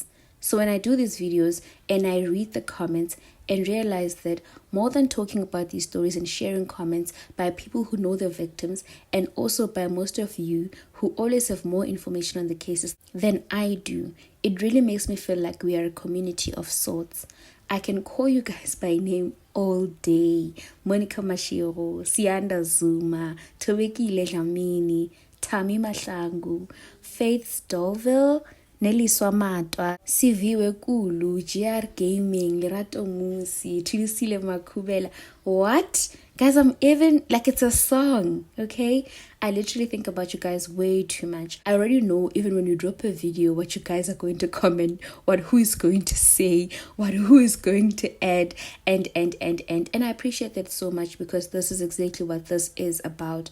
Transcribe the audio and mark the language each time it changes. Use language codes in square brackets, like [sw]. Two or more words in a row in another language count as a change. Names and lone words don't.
[en] So when I do these videos and I read the comments and realize that more than talking about these stories and sharing comments by people who know the victims and also by most of you who always have more information on the cases than I do, it really makes me feel like we are a community of sorts. I can call you guys by name all day. Monica Mashiro, Sianda Zuma, Tobekile Dlamini, Tami Mahlangu, Faith Stolville, Nelly Swamatwa, Siviwe Kulu, GR Gaming, Lerato Musi, Tulisile Makubela. What? Guys, I'm even like it's a song, okay? I literally think about you guys way too much. I already know even when you drop a video what you guys are going to comment, what who is going to say, what who is going to add, and I appreciate that so much because this is exactly what this is about.